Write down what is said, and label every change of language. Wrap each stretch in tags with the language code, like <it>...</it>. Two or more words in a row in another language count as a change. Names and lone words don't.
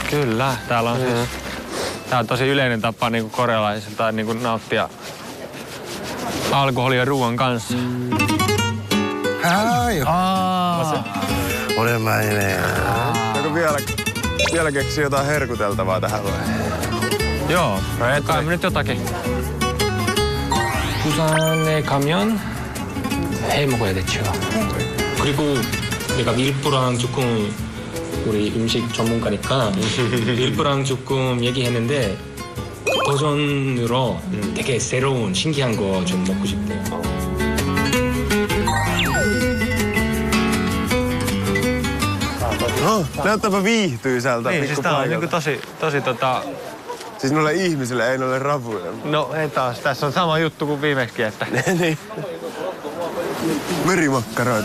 <fi>Kyllä, täällä on siis tää on tosi yleinen tapa niinku korealaisilta niinku nauttia alkoholia ruoan kanssa.</fi> <ko>오랜만이네.</ko> <fi>Joko vielä keksii jotain herkuteltavaa tähän vai? Joo, kai nyt jotakin.</fi> <ko>부산에 가면 회 먹어야 되죠. 그리고 내가 밀프랑 조금 우리 음식 전문가니까 밀프랑 조금 얘기했는데 버전으로 되게 새로운 신기한 거 좀 먹고 싶대요.</ko> <fi>No, näyttääpä viihtyisältä. Niin, siis tää on niinku tosi Siis noille ihmisille, ei noille ravuille. No ei taas, tässä on sama juttu kuin viimeksi, että... Niin. Merimakkaroita.</fi>